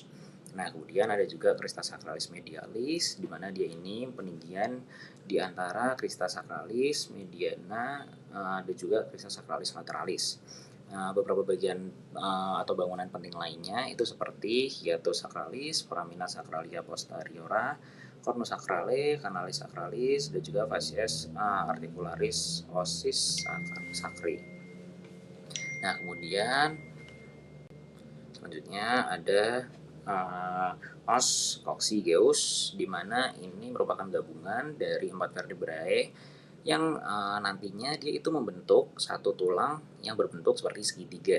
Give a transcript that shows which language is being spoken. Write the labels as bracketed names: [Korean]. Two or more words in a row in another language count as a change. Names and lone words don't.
[Indonesian] Nah, kemudian ada juga [Latin] crista sacralis medialis, [Indonesian] di mana dia ini peninggian di antara [Latin] crista sacralis mediana [Indonesian] dan juga [Latin] crista sacralis lateralis. [Indonesian] Beberapa bagian atau bangunan penting lainnya itu seperti [Latin] hiatus sacralis, foramina sacralia posteriora, cornus sacrale, canalis sacralis, [Indonesian] dan juga [Latin] facies articularis osis sacri. [Indonesian] Nah, kemudian selanjutnya ada [Latin] os coccygeus, [Indonesian] di mana ini merupakan gabungan dari 4 vertebrae yang nantinya dia itu membentuk satu tulang yang berbentuk seperti segitiga.